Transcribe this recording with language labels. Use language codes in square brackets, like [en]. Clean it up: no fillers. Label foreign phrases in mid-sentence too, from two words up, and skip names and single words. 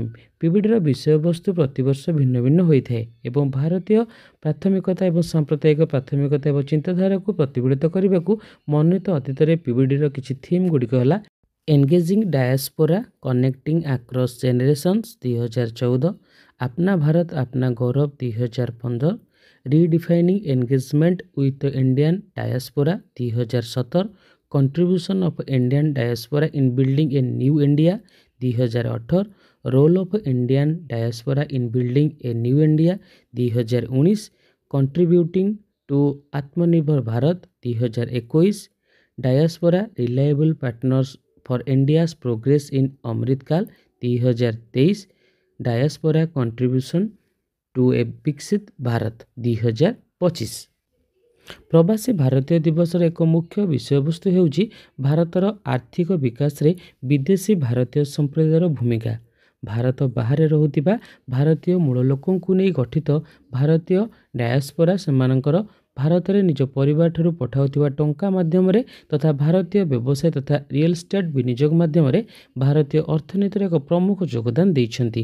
[or] ପିବିଡିର ବିଷୟବସ୍ତୁ ପ୍ରତିବର୍ଷ ଭିନ୍ନ ଭିନ୍ନ ହୋଇଥାଏ ଏବଂ ଭାରତୀୟ ପ୍ରାଥମିକତା ଏବଂ ସାମ୍ପ୍ରଦାୟିକ ପ୍ରାଥମିକତା ଏବଂ ଚିନ୍ତାଧାରାକୁ ପ୍ରତିଫଳିତ କରିବାକୁ ମନୋନୀତ। ଅତୀତରେ ପିବିଡିର କିଛି ଥିମ୍ ଗୁଡ଼ିକ ହେଲା [en] engaging diaspora, connecting across generations [or] 2014, [hi] अपना भारत अपना गौरव [en] 2015, Redefining engagement with the Indian diaspora 2017, Contribution of Indian diaspora in building a new India 2018, Role of Indian diaspora in building a new India 2019, Contributing to [hi] आत्मनिर्भर भारत [en] 2021, Diaspora reliable partners for India's progress in Amritkaal 2023, Diaspora contribution to a [hi] विकसित भारत [en] 2025। [or] ପ୍ରବାସୀ ଭାରତୀୟ ଦିବସର ଏକ ମୁଖ୍ୟ ବିଷୟବସ୍ତୁ ହେଉଛି ଭାରତର ଆର୍ଥିକ ବିକାଶରେ ବିଦେଶୀ ଭାରତୀୟ ସମ୍ପ୍ରଦାୟର ଭୂମିକା। ଭାରତ ବାହାରେ ରହୁଥିବା ଭାରତୀୟ ମୂଳ ଲୋକଙ୍କୁ ନେଇ ଗଠିତ ଭାରତୀୟ ଡାୟାସ୍ପୋରା ସେମାନଙ୍କର ଭାରତରେ ନିଜ ପରିବାରଠାରୁ ପଠାଉଥିବା ଟଙ୍କା ମାଧ୍ୟମରେ ତଥା ଭାରତୀୟ ବ୍ୟବସାୟ ତଥା [en] real estate [or] ବିନିଯୋଗ ମାଧ୍ୟମରେ ଭାରତୀୟ ଅର୍ଥନୀତିରେ ଏକ ପ୍ରମୁଖ ଯୋଗଦାନ ଦେଇଛନ୍ତି।